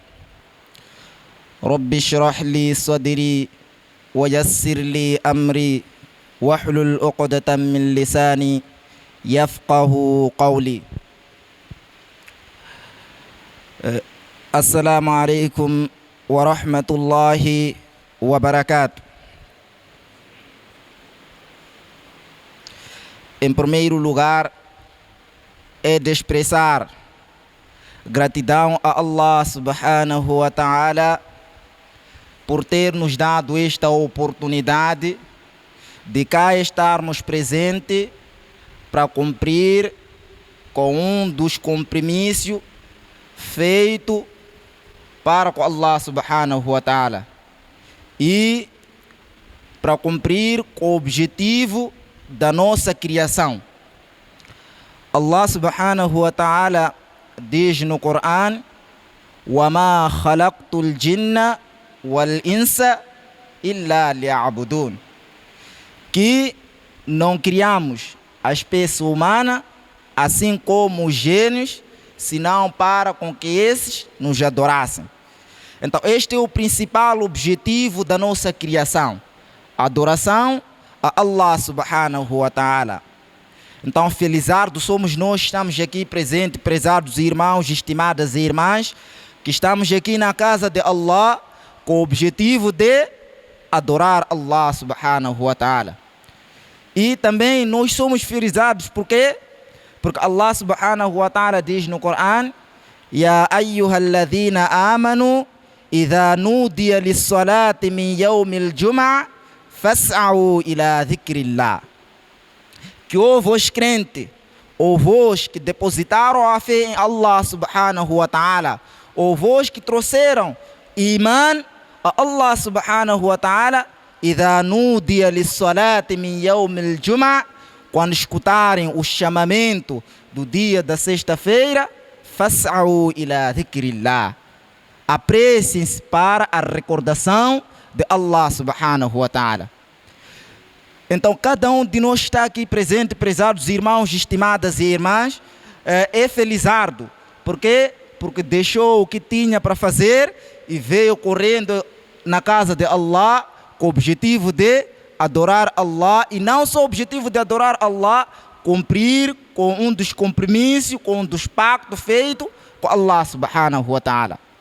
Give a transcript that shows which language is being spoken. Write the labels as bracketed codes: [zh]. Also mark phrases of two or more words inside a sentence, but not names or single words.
[ar] رب اشرح لي صدري ويسر لي أمري واحلل عقدة من لساني يفقه قولي. السلام عليكم ورحمة الله وبركاته. [pt] Em primeiro lugar, é de expressar gratidão a Allah [ar] سبحانه و [pt] ta'ala por ter nos dado esta oportunidade de cá estarmos presentes para cumprir com um dos compromissos feitos para com Allah [ar] سبحانه وتعالى [pt] e para cumprir com o objetivo da nossa criação. Allah [ar] سبحانه وتعالى [pt] diz no Corão: [ar] وَمَا خَلَقْتُ الْجِنَّ وَالْإِنسَ إِلَّا لِيَعْبُدُونَ, [pt] que não criamos a espécie humana, assim como os gênios, senão para com que esses nos adorassem. Então este é o principal objetivo da nossa criação, a adoração a Allah [ar] سبحانه وتعالى. [pt] Então felizardos somos nós que estamos aqui presentes, prezados irmãos, estimadas irmãs, que estamos aqui na casa de Allah com o objetivo de adorar Allah [ar] سبحانه وتعالى. [pt] E também nós somos felizados porque Allah [ar] سبحانه وتعالى [pt] diz no Corão: [ar] يا أيها الذين آمنوا إذا نودي للصلاة من يوم الجمعة فاسعوا إلى ذكر الله. [pt] Que ó vós crentes, ó vós que depositaram a fé em Allah [ar] سبحانه وتعالى, [pt] ó vós que trouxeram iman a [ar] الله سبحانه وتعالى إذا نودي للصلاة من يوم الجمعة, [pt] quando escutarem o chamamento do dia da sexta-feira, [ar] فاسعوا إلى ذكر الله, [pt] apressem-se para a recordação de Allah [ar] سبحانه وتعالى. [pt] Então cada um de nós está aqui presente, prezados irmãos, estimadas e irmãs, é felizardo. Por quê? Porque deixou o que tinha para fazer e veio correndo na casa de Allah com o objetivo de adorar Allah, e não só o objetivo de adorar Allah, cumprir com um dos compromissos, com um dos pactos feitos com Allah [ar] سبحانه وتعالى.